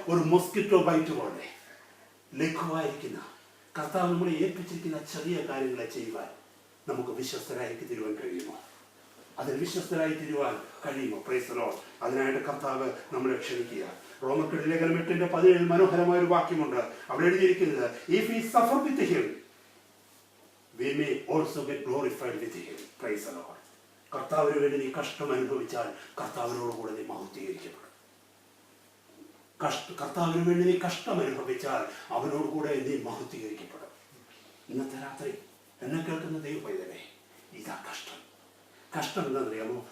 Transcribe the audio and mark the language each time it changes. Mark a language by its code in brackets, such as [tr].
[ml] ഒരു [en] mosquito bite [ml] പോലെ ലഘുവായിരിക്കുന്ന കർത്താവ് നമ്മളെ ഏൽപ്പിച്ചിരിക്കുന്ന ചെറിയ കാര്യങ്ങളെ ചെയ്യുവാൻ നമുക്ക് വിശ്വസ്തരായി തീരുവാൻ കഴിയുമോ? അതിൽ വിശ്വസ്തരായി തീരുവാൻ കഴിയുമോ? [en] Praise the Lord. [ml] അതിനായിട്ട് കർത്താവ് നമ്മളെ ക്ഷണിക്കുക. റോമർക്കെഴുതിയ ലേഖനം 8:17 മനോഹരമായ ഒരു വാക്യമുണ്ട്. അവിടെ എഴുതിയിരിക്കുന്നത്, [en] if we suffer with him we may also get glorified with him. Praise the Lord. [ml] കർത്താവിന് വേണ്ടി നീ കഷ്ടം അനുഭവിച്ചാൽ കർത്താവിനോട് കൂടെ നീ മഹത്വീകരിക്കപ്പെടും. കർത്താവിന് വേണ്ടി നീ കഷ്ടം അനുഭവിച്ചാൽ അവനോട് കൂടെ നീ മഹത്വീകരിക്കപ്പെടും. ഇന്നത്തെ രാത്രി എന്നെ കേൾക്കുന്ന ദൈവ പൈതലേ, ഇതാ കഷ്ടം. കഷ്ടം എന്താണെന്നറിയാമോ?